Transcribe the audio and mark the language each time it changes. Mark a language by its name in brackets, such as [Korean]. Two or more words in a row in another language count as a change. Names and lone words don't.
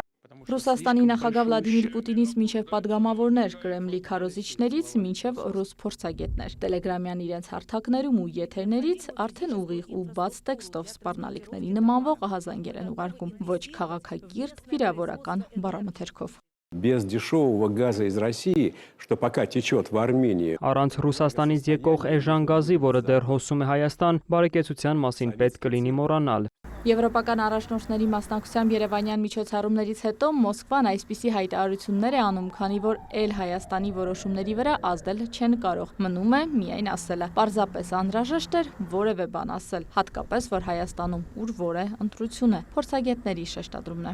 [Armenian] Ռուսաստանի նախագահ Վլադիմիր Պուտինից մինչև падգամավորներ, Կրեմլի քարոզիչներից մինչև ռուս փորձագետներ, տելեգրամյան իրենց հարթակներում ու եթերներից արդեն ուղիղ ու բաց տեքստով սպառնալիքների նմանվող ահազանգեր են ուղարկում, ոչ քաղաքակիրթ, վիրավորական բառամթերքով։ [Russian] Без дешевого газа из России, что пока течет в Армении. [Armenian] Առանց Ռուսաստանից եկող էժան գազի, որը դեռ հոսում է Հայաստան, բարեկեցության մասին պետք կլինի մոռանալ։ Եվրոպական առաջնորդների մասնակցությամբ երևանյան միջոցառումներից հետո Մոսկվան այսպիսի հայտարարություններ է անում, քանի որ էլ Հայաստանի որոշումների վրա ազդել չեն կարող։ Մնում է միայն ասելը։ Պարզապես անհրաժեշտ էր որևէ բան ասել, հատկապես որ Հայաստանում ուր որ է ընտրություն է, փորձագետների շեշտադրումն է։